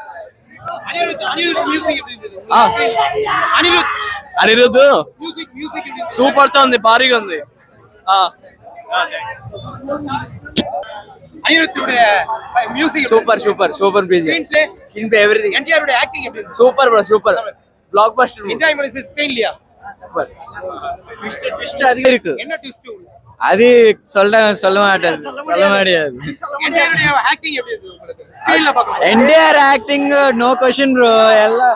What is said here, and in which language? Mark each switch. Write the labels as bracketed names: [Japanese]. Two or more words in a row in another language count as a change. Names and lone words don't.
[Telugu] అనిరుద్ధ్ సూపర్ తో ఉంది, భారీగా ఉంది. [English] Super everything. [Tamil] என்டிஆர் ஓட ஆக்டிங் எப்படி இருக்கு? [English] Super blockbuster. enjoyment screenலயா? [Tamil] ட்விஸ்ட் அதிகம் இருக்கு. என்ன ட்விஸ்ட்? அது சொல்ல மாட்டாது. என்டிஆர் ஓட ஆக்டிங் எப்படி இருக்கு உங்களுக்கு ஸ்கிரீன்ல பாக்கும்போது? என்டிஆர் ஆக்டிங் [English] No question bro. [Tamil] எல்லாம்